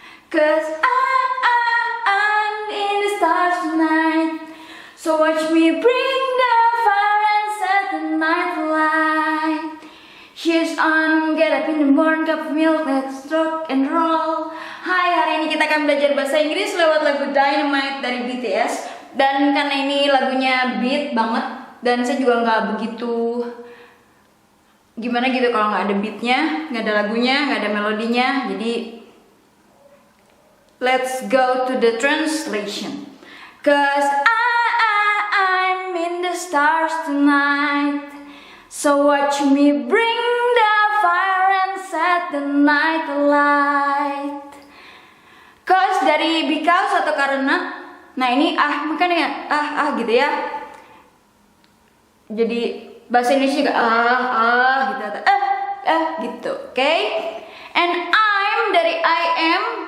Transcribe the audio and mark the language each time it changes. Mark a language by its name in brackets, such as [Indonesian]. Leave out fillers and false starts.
[English] 'Cause I'm in the stars tonight. So watch me bring the fire and set the night light. Shoes on, get up in the morning, cup of milk, let's rock and roll. [Indonesian] Hai, hari ini kita akan belajar bahasa Inggris lewat lagu Dynamite dari BTS. Dan karena ini lagunya beat banget, dan saya juga nggak begitu gimana gitu kalau nggak ada beatnya, nggak ada lagunya, nggak ada melodinya. [English] Jadi let's go to the translation. 'Cause I'm in the stars tonight. So watch me bring the fire and set the night light. [Indonesian] 'Cause dari because atau karena. Nah ini makanya gitu ya. Jadi bahasa Indonesia juga gitu gitu, oke? [English] And I'm dari I am.